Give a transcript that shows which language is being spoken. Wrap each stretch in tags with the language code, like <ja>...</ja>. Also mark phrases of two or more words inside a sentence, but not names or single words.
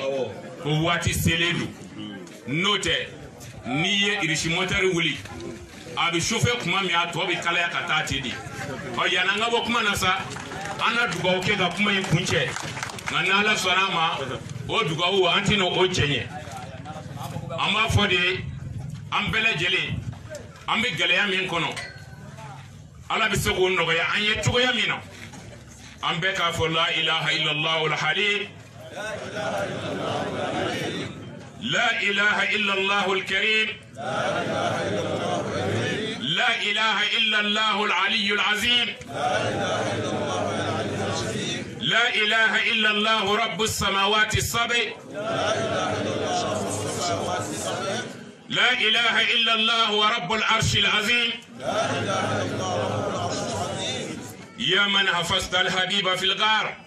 <bm>ko waati selen don n'o tɛ n'i ye irisi motɛri wuli a bɛ chauffer kuma min a tɔ bɛ kalaya ka taa ten de ɔ yanni an ka bɔ kuma na sa an na dugawu kɛ ka kuma in kuncɛ nka n'ala sɔnna a ma o dugawu an tɛna o cɛɲɛ an b'a fɔ de an bɛɛ lajɛlen an bɛ gɛlɛya min kɔnɔ ala bɛ se k'o nɔgɔya an ye cogoya min na an bɛɛ k'a fɔ</bm> <ar>لا إله إلا الله الحليم لا إله إلا الله الكريم لا إله إلا الله العلي العظيم لا إله إلا الله رب السماوات السبع لا إله إلا الله رب العرش العظيم يا من حفظت الحبيب في الغار</ar>